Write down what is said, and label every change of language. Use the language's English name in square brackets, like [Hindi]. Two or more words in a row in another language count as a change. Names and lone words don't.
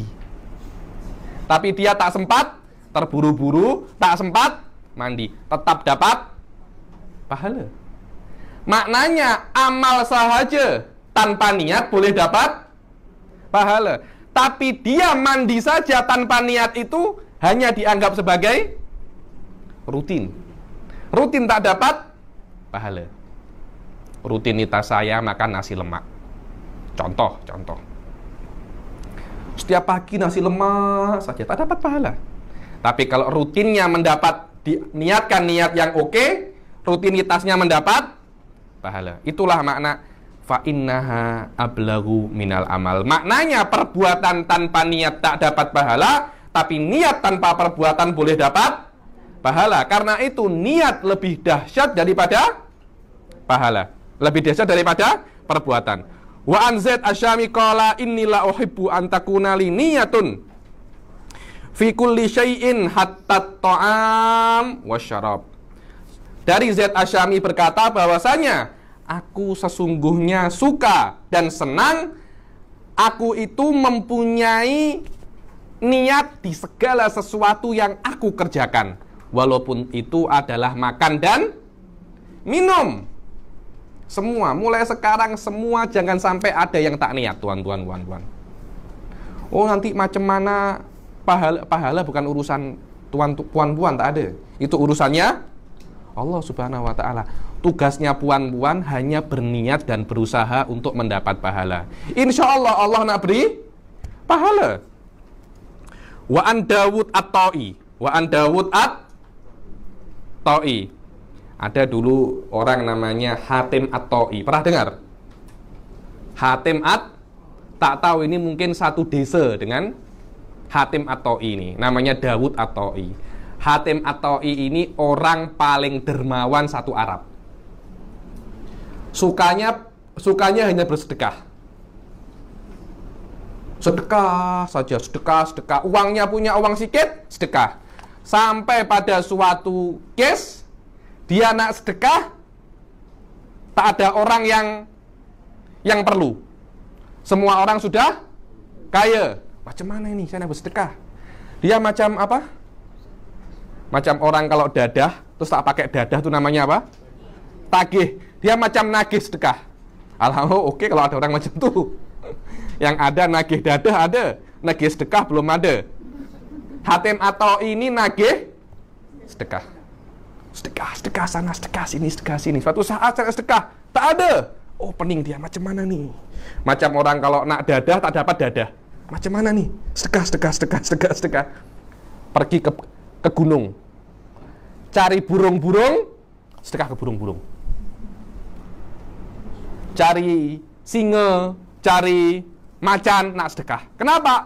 [Malay] Tapi dia tak sempat, terburu-buru, tak sempat mandi. Tetap dapat pahala. Maknanya amal sahaja tanpa niat boleh dapat pahala. Tapi dia mandi saja tanpa niat itu hanya dianggap sebagai rutin. Rutin tak dapat pahala. Rutinitas saya makan nasi lemak. Contoh. Setiap pagi nasi lemak saja tak dapat pahala. Tapi kalau rutinnya niatkan niat yang oke, rutinitasnya mendapat pahala. [Arabic] Itulah makna فإنها أبلغ من العمل. [Malay] Maknanya perbuatan tanpa niat tak dapat pahala, tapi niat tanpa perbuatan boleh dapat pahala. Karena itu niat lebih dahsyat daripada pahala. Lebih dahsyat daripada perbuatan. [Arabic] وعن زيد الشامي قال إني لأحب أن تكون لي نية في كل شيء حتى طعام وشراب. [Malay] Dari Zaid Asyami berkata bahwasanya aku sesungguhnya suka dan senang aku itu mempunyai niat di segala sesuatu yang aku kerjakan, walaupun itu adalah makan dan minum. Semua, mulai sekarang semua jangan sampai ada yang tak niat, tuan. Oh, nanti macam mana pahala bukan urusan puan-puan, tak ada. Itu urusannya [Arabic] الله سبحانه وتعالى. [Malay] Tugasnya puan-puan hanya berniat dan berusaha untuk mendapat pahala. [Arabic] إن شاء الله [Malay] Allah nak beri pahala. [Arabic] وعن داود الطائي. [Malay] Ada dulu orang namanya Hatim at-Ta'i. Pernah dengar? Hatim tak tahu ini mungkin satu desa dengan Hatim at-Ta'i ini. Namanya Dawud at-Ta'i. Hatim at-Ta'i ini orang paling dermawan satu Arab. Sukanya hanya bersedekah. Sedekah saja, sedekah. Uangnya punya uang sedikit, sedekah. Sampai pada suatu case dia nak sedekah, tak ada orang yang perlu. Semua orang sudah kaya. Macam mana ini saya nak bersedekah? Dia macam apa? Macam orang kalau dadah, terus tak pakai dadah itu namanya apa? Tagih. Dia macam nagih sedekah. Alhamdulillah, oke kalau ada orang macam itu. Yang ada nagih dadah ada, nagih sedekah belum ada. Hatim atau ini nagih sedekah. Sedekah sana, sedekah sini. Suatu saat saya sedekah, tak ada. Oh, pening dia, macam mana nih? Macam orang kalau nak dadah, tak dapat dadah. Macam mana nih? Sedekah. Pergi ke gunung. Cari burung-burung, sedekah ke burung-burung. Cari singa, cari macan, nak sedekah. Kenapa?